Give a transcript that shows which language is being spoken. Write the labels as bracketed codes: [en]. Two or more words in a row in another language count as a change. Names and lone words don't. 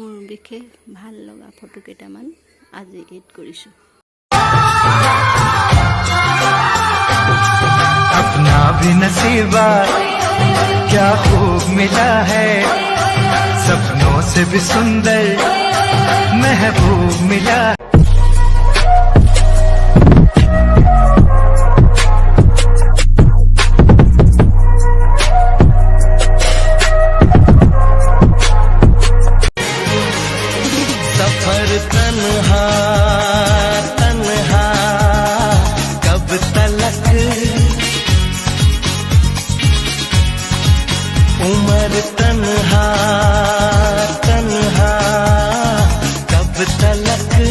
[as] বিশেষ ভাল লগা ফটো কেইটামান আজি এড কৰিছোঁ। [hi] अपना भी नसीबा क्या खूब मिला है, सपनों से भी सुंदर महबूब मिला। सफर तन्हा तन्हा कब तलक, उम्र तन्हा तन्हा कब तलक।